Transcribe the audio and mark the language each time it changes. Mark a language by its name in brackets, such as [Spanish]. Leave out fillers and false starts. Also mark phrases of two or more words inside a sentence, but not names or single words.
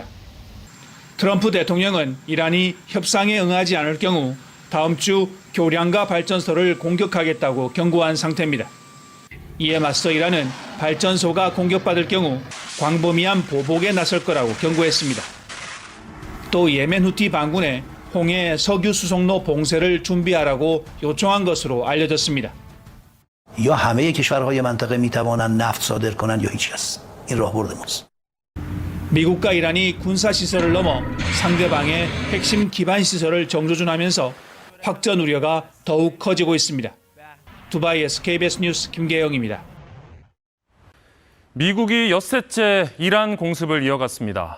[Korean] 트럼프 대통령은 이란이 협상에 응하지 않을 경우 다음 주 교량과 발전소를 공격하겠다고 경고한 상태입니다. 이에 맞서 이란은 발전소가 공격받을 경우 광범위한 보복에 나설 거라고 경고했습니다. 또 예멘 후티 반군에 홍해 석유 수송로 봉쇄를 준비하라고 요청한 것으로 알려졌습니다. [Persian] یا همه کشورهای منطقه میتوانند نفت صادر کنند یا هیچکس. این راهبرد ماست. [Korean] 미국과 이란이 군사시설을 넘어 상대방의 핵심 기반시설을 정조준하면서 확전 우려가 더욱 커지고 있습니다. 두바이에서 KBS 뉴스 김계영입니다. 미국이 엿새째 이란 공습을 이어갔습니다.